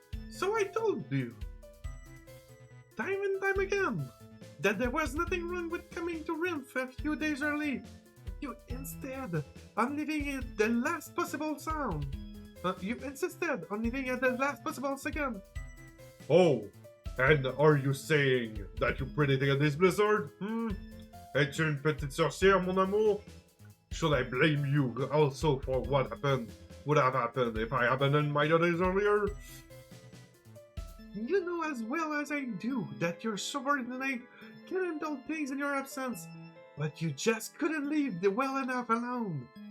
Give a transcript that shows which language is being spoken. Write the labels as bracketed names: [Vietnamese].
[English] So I told you, time and time again, that there was nothing wrong with coming to Rimph a few days early. You instead on leaving it the last possible sound. You insisted on leaving at the last possible second. Oh, and are you saying that you predicted this blizzard? [French] Es-tu une petite sorcière, mon amour? [English] Should I blame you also for what would have happened if I abandoned my days earlier? You know as well as I do that your subordinate can handle things in your absence, but you just couldn't leave the well enough alone.